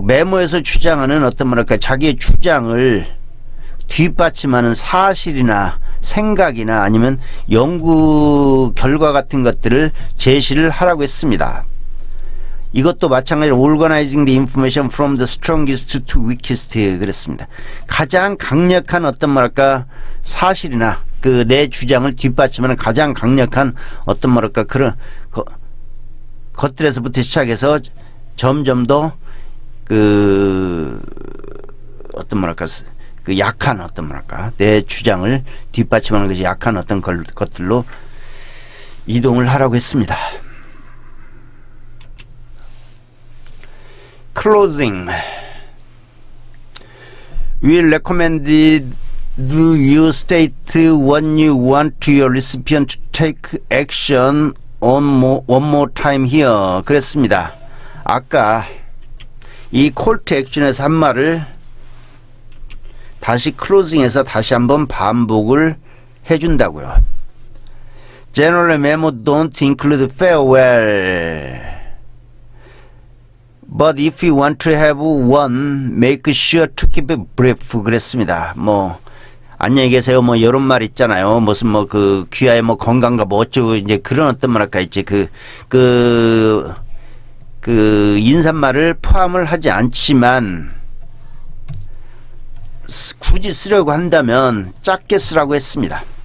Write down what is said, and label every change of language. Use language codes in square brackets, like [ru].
[ko] 메모에서 주장하는 어떤 뭐랄까 자기의 주장을 뒷받침하는 사실이나 생각이나 아니면 연구 결과 같은 것들을 제시를 하라고 했습니다. 이것도 마찬가지로 [en] organizing the information from the strongest to weakest [ko] 그랬습니다. 가장 강력한 어떤 뭐랄까 사실이나 그 내 주장을 뒷받침하는 가장 강력한 어떤 뭐랄까 그런 것들에서부터 시작해서 점점 더 그 어떤 뭐랄까 그 약한 어떤 뭐랄까 내 주장을 뒷받침하는 것이 약한 어떤 것들로 이동을 하라고 했습니다. [en] Closing. We recommended you state when you want your recipient to take action on one more time here. [ko] 그랬습니다. 아까 이 call to action에서 한 말을 다시 closing에서 다시 한번 반복을 해준다고요. [en] General memo don't include farewell. But if you want to have one, make sure to keep it brief. [ko] 그랬습니다. 뭐 안녕히 계세요. 뭐 이런 말 있잖아요. 무슨 뭐 그 귀하의 뭐 건강과 뭐 어쩌고 이제 그런 어떤 뭐랄까 있지 그 인사말을 포함을 하지 않지만 굳이 쓰려고 한다면 짧게 쓰라고 했습니다.